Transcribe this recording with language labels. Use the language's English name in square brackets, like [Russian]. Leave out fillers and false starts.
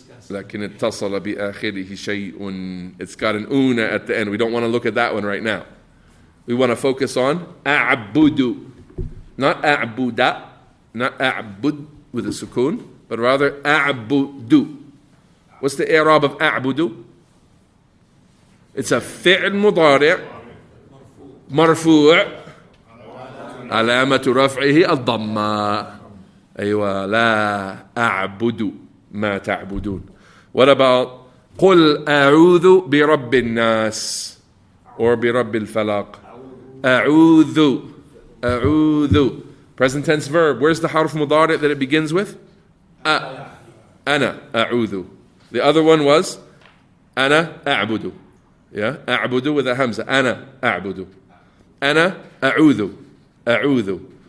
[Arabic] لكن اتصل بآخره شيء. [English] It's got an una at the end. We don't want to look at that one right now. We want to focus on أعبد. Not أعبد. Not أعبد with a sukoon, but rather أعبد. What's the i'rab of أعبد? It's a fi'l [Arabic] مضارع مرفوع علامة رفعه الضمة. أيوة. لا أعبد ما تعبدون. [English] What about [Arabic] قل أعوذ برب الناس or برب الفلق. أعوذ. أعوذ. [English] Present tense verb. Where's the harf mudari' that it begins with? [Arabic] أنا أعوذ. [English] The other one was [Arabic] أنا أعبد. [English] Yeah, أعبد with a hamza. [Arabic] أنا أعبد. أنا أعوذ. أعوذ.